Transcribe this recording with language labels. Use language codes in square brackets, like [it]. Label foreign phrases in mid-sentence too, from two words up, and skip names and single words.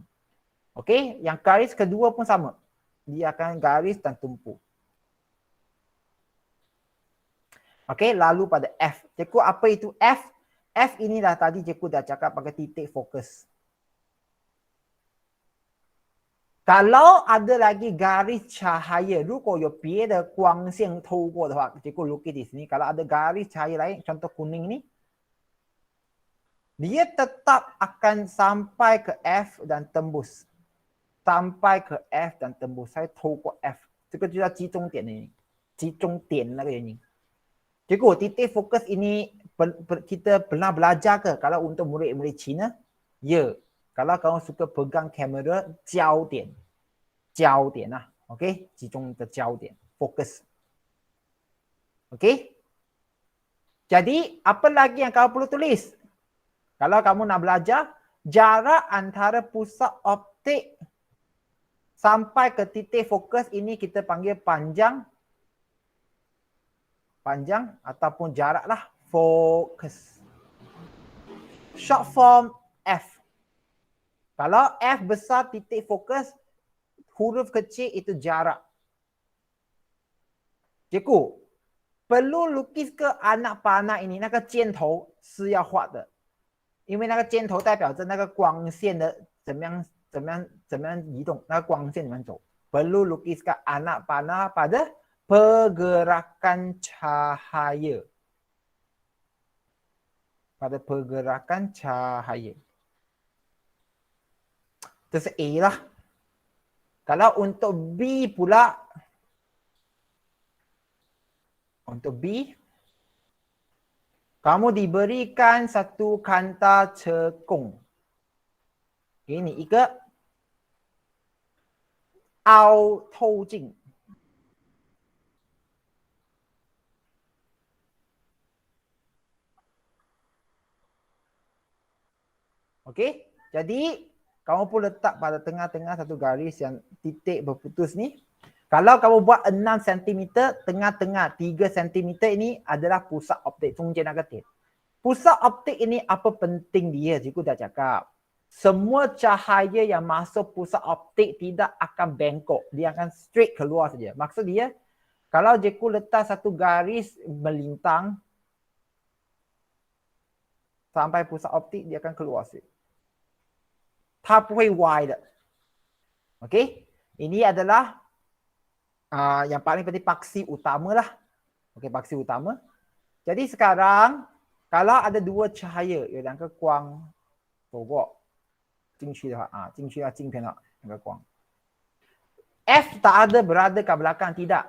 [ms] Okey, yang garis kedua pun sama. Dia akan garis dan tumpu. Okey, lalu pada F. Cikgu apa itu F? F inilah tadi cikgu dah cakap pakai titik fokus. Kalau ada lagi garis cahaya, [zh] 如果有别的光线透过的话， [ms] cikgu lukis di sini. Kalau ada garis cahaya lain, contoh kuning ni, dia tetap akan sampai ke F dan tembus. Sampai ke F dan tembus. Saya 透过 F. [zh] 这个就叫集中点的原因。集中点那个原因。 [ms] Cikgu, titik fokus ini kita pernah belajar ke kalau untuk murid-murid Cina? Ya. Kalau kamu suka pegang kamera, [zh] 焦点. 焦点 lah. Okey? 集中的焦点. [ms] Fokus. Okey? Jadi, apa lagi yang kamu perlu tulis? Kalau kamu nak belajar, jarak antara pusat optik sampai ke titik fokus ini kita panggil panjang. Panjang ataupun jarak lah. Fokus. Short form F. Kalau F besar titik fokus, huruf kecil itu jarak. Cikgu, perlu lukis ke anak panah ini, [zh] 那个箭头是要画的。因为那个箭头代表着那个光线的怎么样移动，那个光线怎么样走。 [ms] Perlu lukis ke anak panah pada pergerakan cahaya. Pada pergerakan cahaya. Itu A lah. Kalau untuk B pula, untuk B, kamu diberikan satu kanta cekung. Ini [zh] 一个凹透镜。 [ms] Okey, jadi kamu pun letak pada tengah-tengah satu garis yang titik berputus ni. Kalau kamu buat 6 cm, tengah-tengah 3 cm ini adalah pusat optik, [zh] 中间那个点. [ms] Pusat optik ini apa penting dia? Cikgu dah cakap. Semua cahaya yang masuk pusat optik tidak akan bengkok. Dia akan straight keluar saja. Maksud dia, kalau cikgu letak satu garis melintang sampai pusat optik, dia akan keluar saja. [zh] 它不会歪的. [ms] Okey? Ini adalah yang paling penting paksi utama lah. Okey, paksi utama. Jadi sekarang kalau ada dua cahaya, [zh] 有两个光走过进去的话进去到镜片了那个光。 [ms] F tak ada berada ke belakang, tidak.